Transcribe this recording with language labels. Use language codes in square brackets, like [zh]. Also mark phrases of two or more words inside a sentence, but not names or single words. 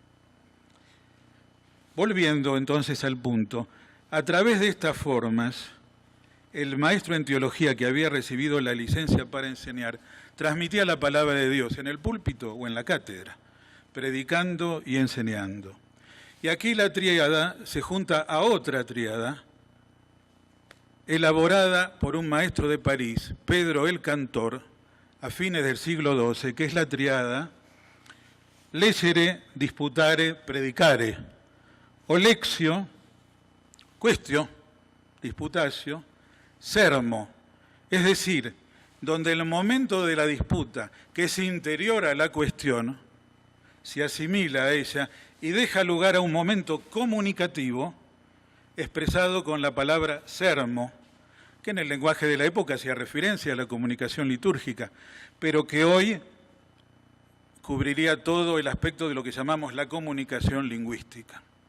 [es] Volviendo entonces al punto, a través de estas formas, el maestro en teología que había recibido la licencia para enseñar, transmitía la palabra de Dios en el púlpito o en la cátedra, predicando y enseñando. Y aquí la tríada se junta a otra tríada, elaborada por un maestro de París, Pedro el Cantor, a fines del siglo XII, que es la tríada [la] Legere, Disputare, Predicare, o Lexio, Questio, Disputatio, Sermo, [es] es decir, donde el momento de la disputa, que es interior a la cuestión, se asimila a ella y deja lugar a un momento comunicativo expresado con la palabra sermo, que en el lenguaje de la época hacía referencia a la comunicación litúrgica, pero que hoy cubriría todo el aspecto de lo que llamamos la comunicación lingüística.